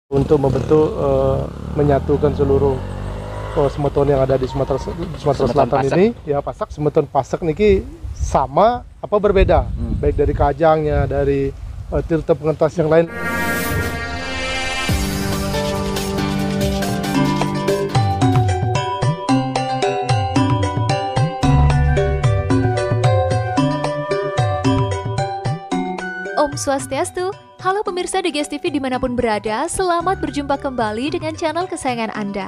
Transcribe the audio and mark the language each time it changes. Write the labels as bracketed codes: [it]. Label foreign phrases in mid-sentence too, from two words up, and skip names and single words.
[id] untuk membentuk menyatukan seluruh semeton yang ada di Sumatera Selatan Pasak. ini ya. Semeton Pasak niki sama apa berbeda, baik dari kajangnya, dari tirta pengentas yang lain. [ban] Om Swastiastu, [id] halo pemirsa DGS TV dimanapun berada, selamat berjumpa kembali dengan channel kesayangan Anda.